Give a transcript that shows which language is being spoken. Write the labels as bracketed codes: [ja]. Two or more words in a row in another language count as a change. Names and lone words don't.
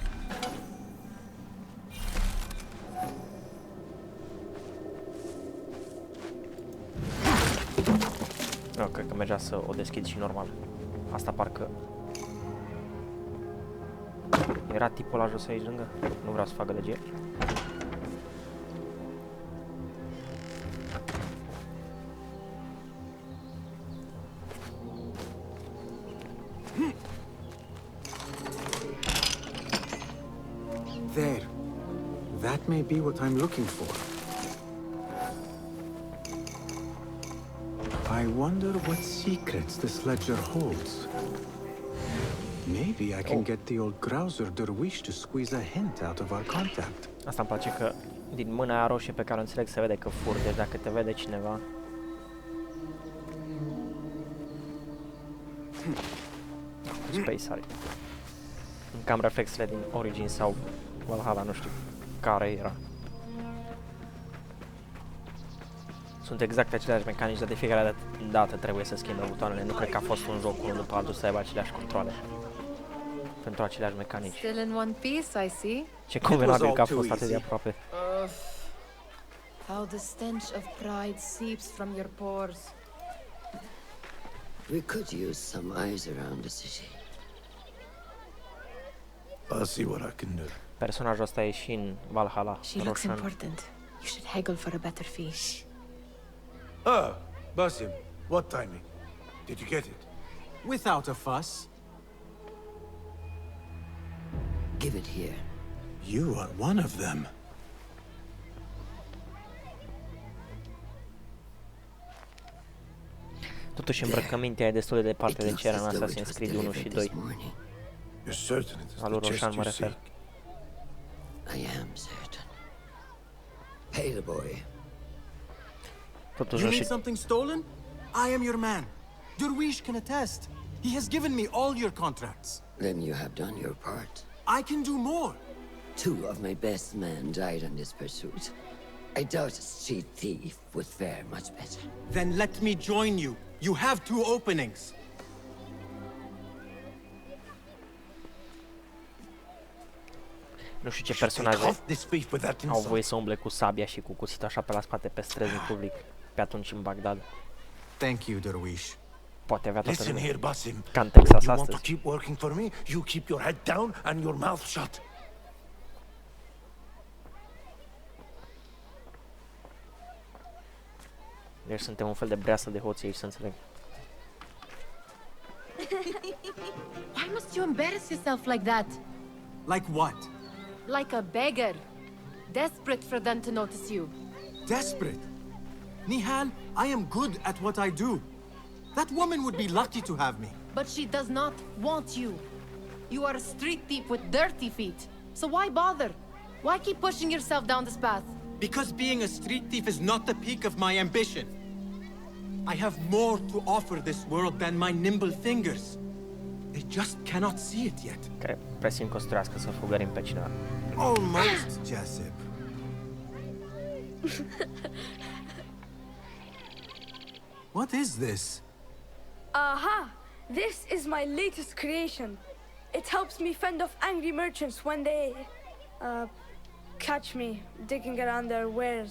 [ro] Nu, cred că mergea să o deschid și normal. Asta parcă... Era tipul ăla jos aici lângă? Nu vreau să fac gălăgie. [en] There. That may be what I'm looking for. I wonder what secrets this ledger holds. Maybe I can get the old Grouser Derwish to squeeze a hint out of our contact. [ro] Asta îmi place că din mâna aia roșie pe care o înțeleg se vede că fur, deci dacă te vede cineva... Space are. Cam reflexele din Origin sau Valhalla, nu știu care era. Sunt exact aceleași mecanici, dar de fiecare dată trebuie să schimbe butoanele. Nu cred că a fost un joc unul după altul să aibă aceleași controle. Pentru aceleași mecanici. [en] Still in one piece, I see. [ro] Ce convenabil că a fost atât de aproape. [en] How the stench of pride seeps from your pores. We could use some eyes around the city. I'll see what I can do. [ro] Personajul ăsta e și în Valhalla. [en] She looks important. You should haggle for a better fee. Ah, Basim, what timing? Did you get it? Without a fuss. Give it here. You are one of them. [ro] Totuși îmbrăcămintea e destul de departe de [en] It [ro] ce era în [en] looks as though it [ro] Assassin's [en] was [ro] Creed 1 și [en] delivered [ro] 2. [en] this morning. You're certain it is [ro] Al lui [en] the chest [ro] Roshan mă [en] you [ro] refer. [en] seek? I am certain. Pay the boy. [ro] Totuși [en] You [ro] nu [en] need [ro] știu, [en] something stolen? I am your man. Derwish can attest. He has given me all your contracts. Then you have done your part. I can do more. 2 of my best men died on this pursuit. I doubt a street thief would fare much better. Then let me join you. You have 2 openings. [ro] nu știu ce personaje [en] Off this beef with that [ro] au [en] insult. [ro] voie să umble cu sabia și cu cuțitul așa pe la spate pe străzi în public pe atunci în Bagdad. [en] Thank you, Derwish. [ro] Poate avea toată [en] Listen [ro] lumea. [en] here, Basim. [ro] Ca în Texas [en] You want to [ro] astăzi. [en] keep working for me? You keep your head down and your mouth shut. [ro] Deci suntem un fel de breasă de hoții aici, să înțeleg. [en] Why must you embarrass yourself like that? Like what? Like a beggar. Desperate for them to notice you. Desperate? Nihal, I am good at what I do. That woman would be lucky to have me. But she does not want you. You are a street thief with dirty feet. So why bother? Why keep pushing yourself down this path? Because being a street thief is not the peak of my ambition. I have more to offer this world than my nimble fingers. They just cannot see it yet. [ro] Care presiuni construiască să fugărim pe cineva. [en] Almost, Jessup. What is this? Aha! This is my latest creation. It helps me fend off angry merchants when they, catch me digging around their wares.